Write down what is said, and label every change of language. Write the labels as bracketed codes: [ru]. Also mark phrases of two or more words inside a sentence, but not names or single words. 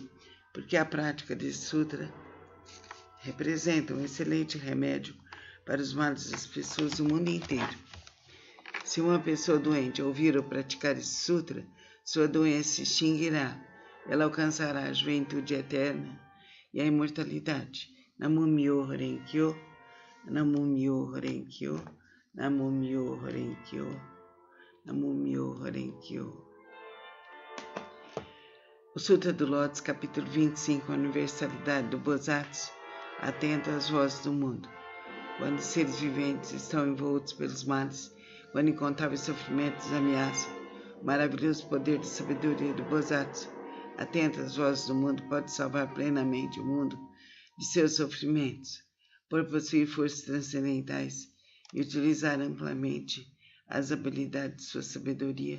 [pt] Porque a prática desse sutra representa um excelente remédio para os males das pessoas do mundo inteiro. Se uma pessoa doente ouvir ou praticar esse sutra, sua doença se extinguirá. Ela alcançará a juventude eterna e a imortalidade. [ja] ナム ミョウ ホレンキョウ、ナム ミョウ ホレンキョウ、ナム ミョウ ホレンキョウ、ナム ミョウ ホレンキョウ. [pt] O Sutra do Lótus, capítulo 25, a universalidade do Bosatsu, atento às vozes do mundo. Quando os seres viventes estão envoltos pelos males, quando incontáveis sofrimentos ameaçam, o maravilhoso poder de sabedoria do Bosatsu, atento às vozes do mundo, pode salvar plenamente o mundo de seus sofrimentos, por possuir forças transcendentais e utilizar amplamente as habilidades de sua sabedoria.